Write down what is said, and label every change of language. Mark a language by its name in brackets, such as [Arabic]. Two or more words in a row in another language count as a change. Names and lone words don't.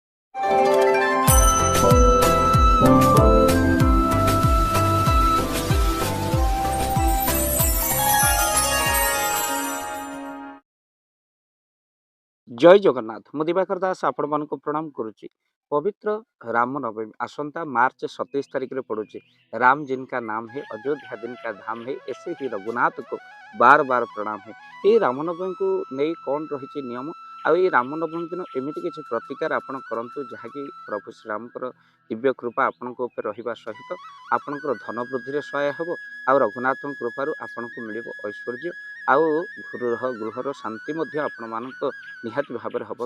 [Odia] ଜୟ ଜଗନ୍ନାଥ। ମୁଁ ଦିବାକର ଦାସ ଆପଣମାନଙ୍କୁ ପ୍ରଣାମ କରୁଛି। ପବିତ୍ର ରାମ ନବମୀ ଆସନ୍ତା ମାର୍ଚ୍ଚ 27 ତାରିଖରେ ପଡ଼ୁଛି। [Hindi] ରାମ ଜିନକା ନାମ है अयोध्या दिन का धाम है ऐसे ही रघुनाथ को बार बार प्रणाम है। [Odia] ଏଇ ରାମନବମୀକୁ ନେଇ କ'ଣ ରହିଛି ନିୟମ, ଆଉ ଏଇ ରାମନବମୀ ଦିନ ଏମିତି କିଛି ପ୍ରତିକାର ଆପଣ କରନ୍ତୁ ଯାହାକି ପ୍ରଭୁ ଶ୍ରୀରାମଙ୍କର ଦିବ୍ୟ କୃପା ଆପଣଙ୍କ ଉପରେ ରହିବା ସହିତ ଆପଣଙ୍କର ଧନ ବୃଦ୍ଧିରେ ସହାୟ ହେବ, ଆଉ ରଘୁନାଥଙ୍କ କୃପାରୁ ଆପଣଙ୍କୁ ମିଳିବ ଐଶ୍ୱର୍ଯ୍ୟ, ଆଉ ଗୃହର ଶାନ୍ତି ମଧ୍ୟ ଆପଣମାନଙ୍କ ନିହାତି ଭାବରେ ହେବ।